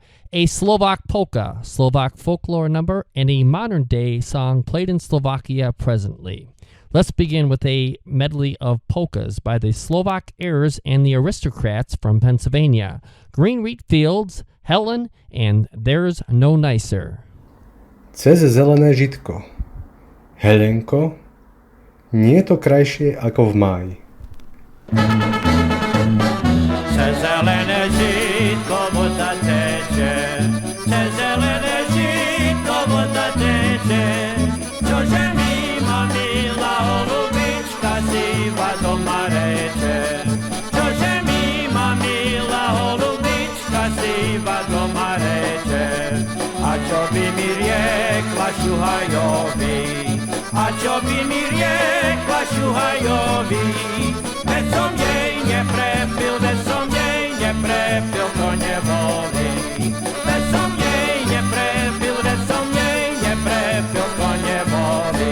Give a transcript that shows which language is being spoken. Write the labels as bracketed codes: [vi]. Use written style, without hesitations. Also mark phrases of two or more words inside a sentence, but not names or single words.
[en] A Slovak polka, Slovak folklore number, and a modern-day song played in Slovakia presently. Let's begin with a medley of polkas by the Slovak Heirs and the Aristocrats from Pennsylvania. Green Wheat Fields, Helen, and There's No Nicer. [sk] Cez zelené žitko. Helenko, nie je to krajšie ako v máji. Cez zelené žitko voda teče, cez zelené žitko voda teče, čože mi ma milá holubička siva doma reče, čože mi ma milá holubička siva doma reče, a čo by mi riekla šuhajovi, a čo by mi riekla šuhajovi, veď som jej neprepil, veď som jej neprepil, to nevolí. Veď som jej neprepil, veď som jej neprepil, to nevolí.